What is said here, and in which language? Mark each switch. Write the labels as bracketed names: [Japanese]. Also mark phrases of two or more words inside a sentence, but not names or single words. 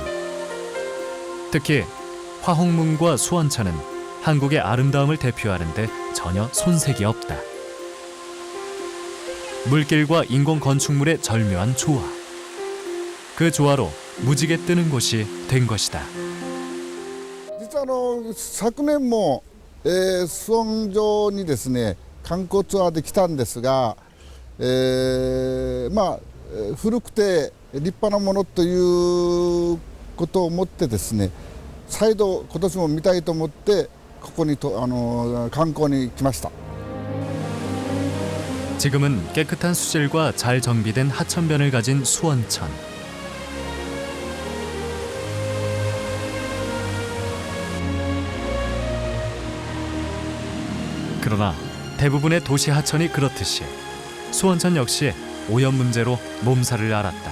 [Korean] 특히 화홍문과 수원천은 한국의 아름다움을 대표하는데 전혀 손색이 없다. 물길과 인공 건축물의 절묘한 조화. 그 조화로 무지개 뜨는 곳이 된 것이다. [Japanese] 実は昨年も수원城にですね観光ツアーで来たんですが、古くて立派なものということを思ってですね、再度今年も見たいと思ってここに観光に来ました。 [Korean] 지금은 깨끗한 수질과 잘 정비된 하천변을 가진 수원천. 그러나 대부분의 도시 하천이 그렇듯이 수원천 역시 오염 문제로 몸살을 앓았다.